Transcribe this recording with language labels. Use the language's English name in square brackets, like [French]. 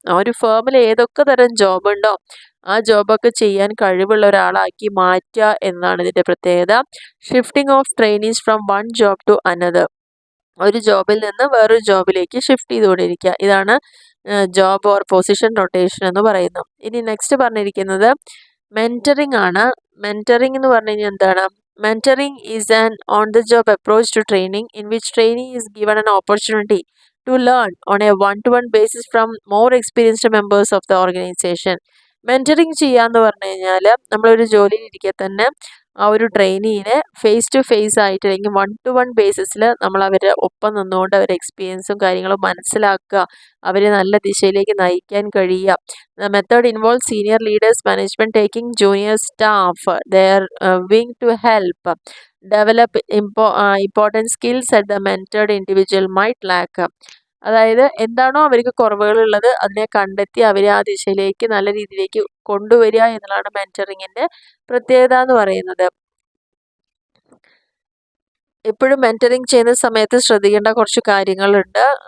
[Malayalam] ആ ഒരു ഫേമിൽ ഏതൊക്കെ തരം ജോബ് ഉണ്ടോ ആ ജോബൊക്കെ ചെയ്യാൻ കഴിവുള്ള ഒരാളാക്കി മാറ്റുക എന്നാണ് ഇതിൻ്റെ പ്രത്യേകത. [English] Shifting of trainees from one job to another. [Malayalam] ഒരു ജോബിൽ നിന്ന് വേറൊരു ജോബിലേക്ക് ഷിഫ്റ്റ് ചെയ്തുകൊണ്ടിരിക്കുക. ഇതാണ് ജോബ് ഓർ പൊസിഷൻ റൊട്ടേഷൻ എന്ന് പറയുന്നത്. ഇനി നെക്സ്റ്റ് പറഞ്ഞിരിക്കുന്നത് മെൻറ്ററിങ് ആണ്. മെൻറ്ററിങ് എന്ന് പറഞ്ഞു കഴിഞ്ഞാൽ എന്താണ്? [English] Mentoring is an on-the-job approach to training in which trainee is given an opportunity to learn on a one-to-one basis from more experienced members of the organization. [Malayalam] Mentoring ചെയ്യാന്ന് പറഞ്ഞു കഴിഞ്ഞാൽ നമ്മളൊരു ജോലിയിലിരിക്കെ തന്നെ ആ ഒരു ട്രെയിനിനെ ഫേസ് ടു ഫേസ് ആയിട്ട്, അല്ലെങ്കിൽ one two one ബേസിസിൽ നമ്മൾ അവരുടെ ഒപ്പം നിന്നുകൊണ്ട് അവരുടെ എക്സ്പീരിയൻസും കാര്യങ്ങളും മനസ്സിലാക്കുക, അവരെ നല്ല ദിശയിലേക്ക് നയിക്കാൻ കഴിയുക. [English] The method involves senior leaders, management taking junior staff their wing to help develop important skills that the mentored individual might lack. [Malayalam] അതായത് എന്താണോ അവർക്ക് കുറവുകളുള്ളത് അതിനെ കണ്ടെത്തി അവരെ ആ ദിശയിലേക്ക് നല്ല രീതിയിലേക്ക് കൊണ്ടുവരിക എന്നുള്ളതാണ് മെൻറ്ററിങ്ങിൻ്റെ പ്രത്യേകത എന്ന് പറയുന്നത്. എപ്പോഴും മെൻറ്ററിങ് ചെയ്യുന്ന സമയത്ത് ശ്രദ്ധിക്കേണ്ട കുറച്ച് കാര്യങ്ങളുണ്ട്.